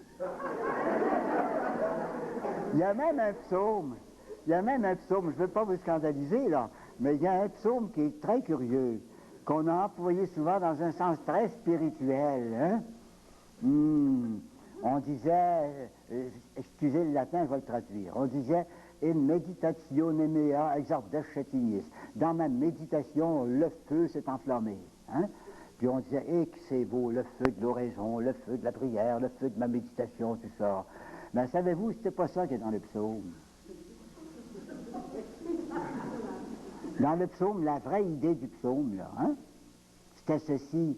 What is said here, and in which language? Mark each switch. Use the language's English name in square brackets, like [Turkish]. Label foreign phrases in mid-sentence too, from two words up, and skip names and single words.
[French] Il y a même un psaume. Je ne veux pas vous scandaliser, là, mais il y a un psaume qui est très curieux, qu'on a employé souvent dans un sens très spirituel, hein? On disait, excusez le latin, je vais le traduire, on disait « [Latin] In meditatione mea exardescetinis [French] » dans ma méditation, le feu s'est enflammé. Hein? Puis on disait « Et que c'est beau, le feu de l'oraison, le feu de la prière, le feu de ma méditation, tout ça. » Mais savez-vous, c'était pas ça qui est dans le psaume. Dans le psaume, la vraie idée du psaume, là, hein, c'était ceci.